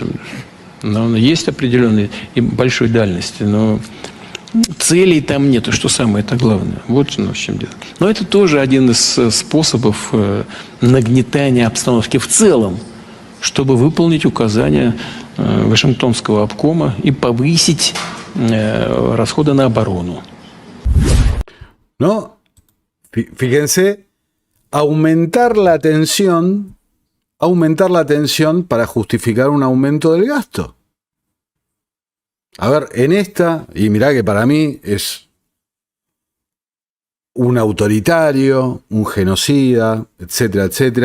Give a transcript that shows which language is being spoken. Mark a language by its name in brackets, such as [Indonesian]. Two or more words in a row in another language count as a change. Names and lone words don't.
[Russian] Но есть определенные и большой дальности, но целей там нету, что самое-то главное. Вот в чем дело. Но это тоже один из способов нагнетания обстановки в целом, чтобы выполнить указания Вашингтонского обкома и повысить расходы на оборону. [Spanish] ¿No? Fíjense, aumentar la tensión para justificar un aumento del gasto. A ver, en esta, y mirá que para mí es un autoritario, un genocida, etcétera, etcétera.